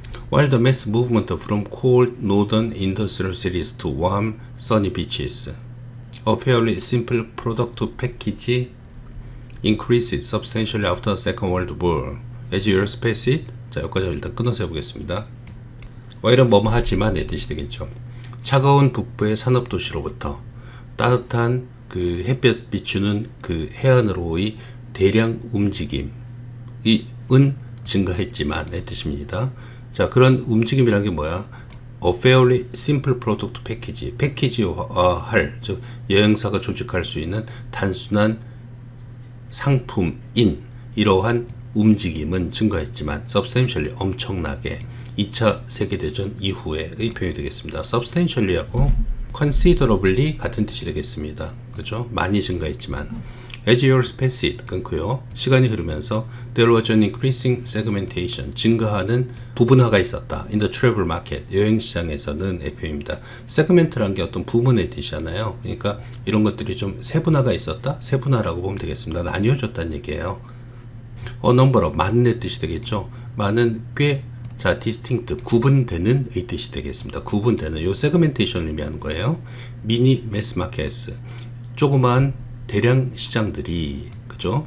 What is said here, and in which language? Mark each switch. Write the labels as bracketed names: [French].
[English] While the mass movement from cold northern industrial cities to warm sunny beaches, a fairly simple product package increased substantially after the Second World War. As years passed, [Korean] 자 여기까지 일단 끊어서 해보겠습니다. while은 뭐뭐 하지만 의 뜻이 되겠죠. 차가운 북부의 산업도시로부터 따뜻한 그 햇볕 비추는 그 해안으로의 대량 움직임이 은 증가했지만 의 뜻입니다. 자 그런 움직임이라는 게 뭐야? [English] A fairly simple product package, [Korean] 패키지화할, 즉 여행사가 조직할 수 있는 단순한 상품인 이러한 움직임은 증가했지만 substantially, 엄청나게, 2차 세계대전 이후에의 표현이 되겠습니다. substantially하고 considerably 같은 뜻이 되겠습니다. 그죠? 많이 증가했지만 [English] as years passed, [Korean] 끊고요. 시간이 흐르면서 [English] there was an increasing segmentation, [Korean] 증가하는 부분화가 있었다. [English] in the travel market, [Korean] 여행시장에서는 의 표현입니다. segment라는 게 어떤 부분의 뜻이잖아요. 그러니까 이런 것들이 좀 세분화가 있었다. 세분화라고 보면 되겠습니다. 나뉘어졌다는 얘기예요. a number of, 많은 뜻이 되겠죠. 많은, 꽤, 자 distinct, 구분되는 의 뜻이 되겠습니다. 구분되는, 요 segmentation을 의미하는 거예요. [English] mini mass markets, [Korean] 조그마한 대량 시장들이, 그죠?